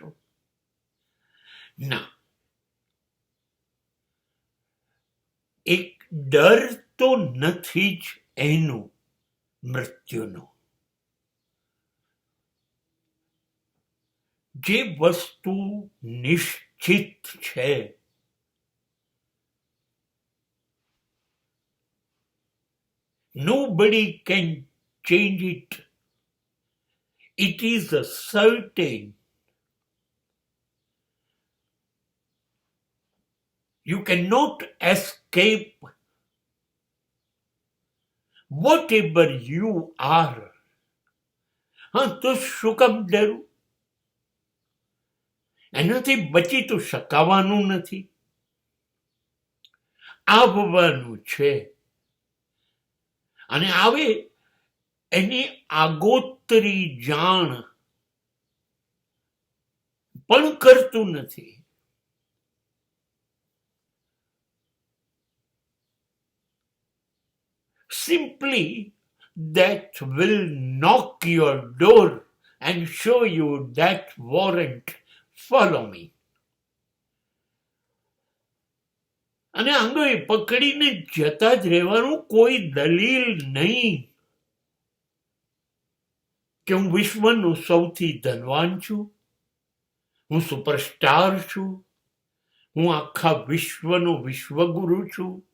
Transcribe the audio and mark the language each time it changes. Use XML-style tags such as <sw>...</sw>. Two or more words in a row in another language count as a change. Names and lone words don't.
<gu>ના, એક ડર તો નથી જ એનો, મૃત્યુનો. જે વસ્તુ નિશ્ચિત છે,</gu> <en>nobody can change it. It is a certain. You cannot escape whatever you are.</en> <gu>હા, તો શું કામ ડરવું? એનાથી બચી તો શકાવાનું નથી, આવવાનું છે. અને આવે એની આગોતરી જાણ પણ કરતું નથી.</gu> <en>Simply that will knock your door and show you that warrant. Follow me.</en> <gu>અને આંગળી પકડીને જતા જ રહેવાનું, કોઈ દલીલ નહીં કે હું વિશ્વનો સૌથી ધનવાન છું, હું સુપરસ્ટાર છું, હું આખા વિશ્વનો વિશ્વગુરુ છું.</gu>